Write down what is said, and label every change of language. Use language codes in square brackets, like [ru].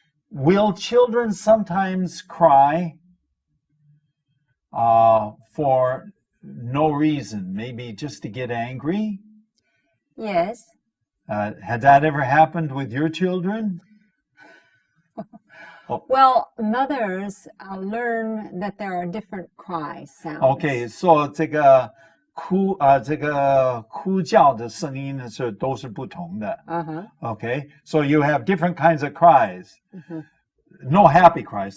[en] Will children sometimes cry for no reason? Maybe just to get angry? Yes. Had that ever happened with your children? Well, mothers learn that there are different cry sounds. Okay, so [zh] 这个哭叫的声音呢是都是不同的. [en] Okay, so you have different kinds of cries. No happy cries.